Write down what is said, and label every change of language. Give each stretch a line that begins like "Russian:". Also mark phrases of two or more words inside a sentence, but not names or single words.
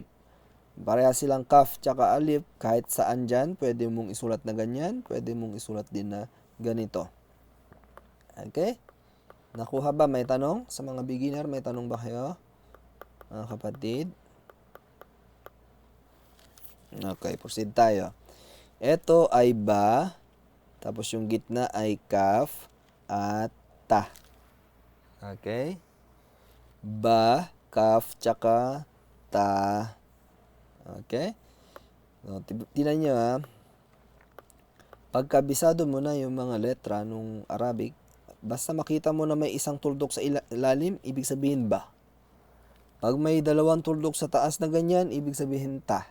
Filipino: Pareha silang kaf tsaka alif, kahit saan dyan, pwede mong isulat na ganyan, pwede mong isulat din na ganito. Okay? Nakuha ba? May tanong? Sa mga beginner, may tanong ba kayo? Mga kapatid? Okay, proceed tayo. Ito ay ba, tapos yung gitna ay kaf at ta. Okay? Ba, kaf tsaka ta. Okay? So, tingnan nyo ha. Pagkabisado mo na yung mga letra nung Arabic, basta makita mo na may isang tuldok sa ilalim, ibig sabihin ba. Pag may dalawang tuldok sa taas na ganyan, ibig sabihin ta.